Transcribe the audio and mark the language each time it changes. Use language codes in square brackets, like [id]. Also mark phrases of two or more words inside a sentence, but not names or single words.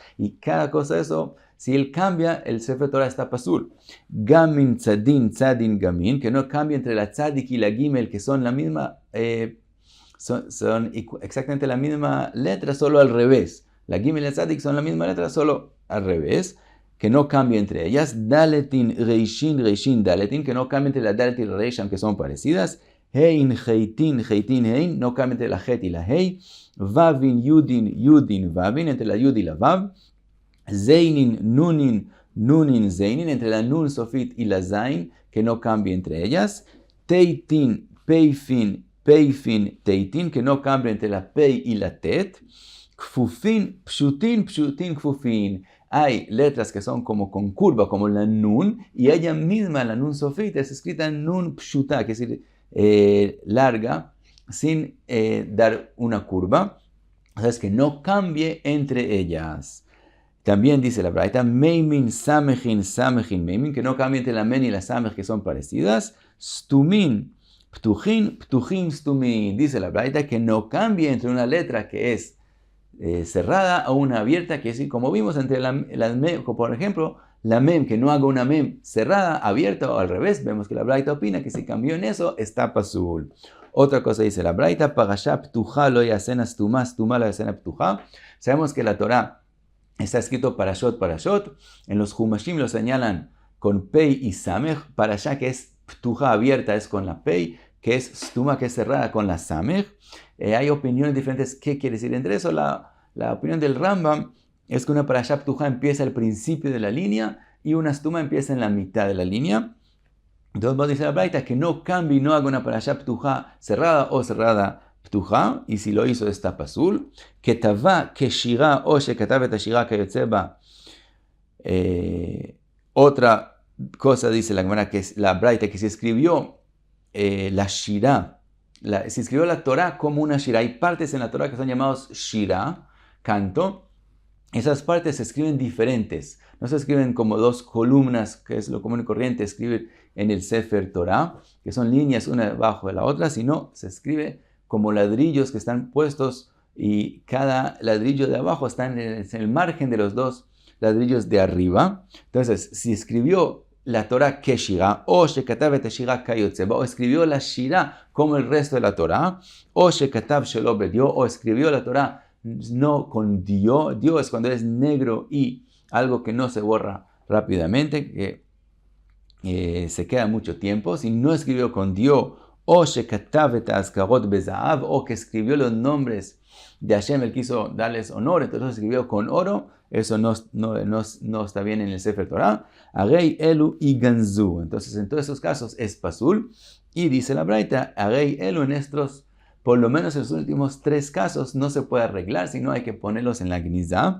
[es] Y cada cosa de eso, si él cambia, el Sefer Torah está pasul. [he] גמין, צדין, גמין, [es] que no cambie entre la tzadik y la gimel, que son la misma, son exactamente la misma letra, solo al revés. La gimel y la tzadik son la misma letra, solo al revés. Que no cambie entre ellas. [he] דלתין, רישין, דלתין, [es] que no cambie entre la dalet y la reish, aunque son parecidas. [he] ההין, חיתין, ההין, [es] no cambie entre la het y la hei. [he] ווין, יודין, ווין, [es] entre la yud y la vav. [he] זיינין, נונין, זיינין, [es] entre la nun sofit y la zain, que no cambie entre ellas. [he] טיתין, פיפין, טיתין, [es] que no cambie entre la pei y la tet. [he] כפופין, פשוטין, כפופין. [es] Hay letras que son como con curva, como la nun, y ella misma, la nun sofit, es escrita [he] נון פשוטה, [es] que es decir, larga, sin dar una curva. O sea, es que no cambie entre ellas. También dice la Braita, [he] ממין, סמכין, ממין, [es] que no cambie entre la men y la samech, que son parecidas. [he] סתומין, פתוחין, סתומין. [es] Dice la Braita que no cambie entre una letra que es cerrada a una abierta, que es como vimos entre las mem, por ejemplo, la mem, que no haga una mem cerrada, abierta o al revés. Vemos que la Braita opina que si cambió en eso, está pasul. Otra cosa dice la Braita, [he] פרשה פתוחה לא יעשנה סתומה, סתומה לא יעשנה פתוחה. [es] Sabemos que la Torah está escrito parashot. En los Humashim lo señalan con pei y samech. Parashá, que es ptuja abierta, es con la pei, que es stuma, que es cerrada, con la samech. Hay opiniones diferentes. ¿Qué quiere decir entre eso? La opinión del Rambam es que una [he] פרשה פתוחה [es] empieza al principio de la línea y una stuma empieza en la mitad de la línea. Entonces vos dice la Braita que no cambie y no haga una [he] פרשה פתוחה [es] cerrada o cerrada ptuja, y si lo hizo está pasul. [he] Que tava que שירה או שכתב את שירה כיוצא בה. [es] Otra cosa dice la Gemara, que es la Braita, que se escribió la shira. Se escribió la Torah como una shira. Hay partes en la Torah que son llamados shira, canto. Esas partes se escriben diferentes. No se escriben como dos columnas, que es lo común y corriente escribir en el Sefer Torah, que son líneas una debajo de la otra, sino se escribe como ladrillos que están puestos y cada ladrillo de abajo está en el margen de los dos ladrillos de arriba. Entonces, si escribió la Torah que shira, [he] או שכתב את שירה כיוצא בה, [es] o escribió la shira como el resto de la Torah, [he] או שכתב שלא בדיו, [es] o escribió la Torah no con dio. Dio es cuando es negro y algo que no se borra rápidamente, que se queda mucho tiempo. Si no escribió con dio, [he] או שכתב את אזכרות בזהב, [es] o que escribió los nombres de Hashem, él quiso darles honor, entonces escribió con oro. Eso no está bien en el Sefer Torah. [he] הרי אלו יגנזו. [es] Entonces, en todos esos casos es pasul. Y dice la Braita, [he] הרי אלו, [es] en estos, por lo menos en los últimos 3 casos, no se puede arreglar, sino hay que ponerlos en la gnizá.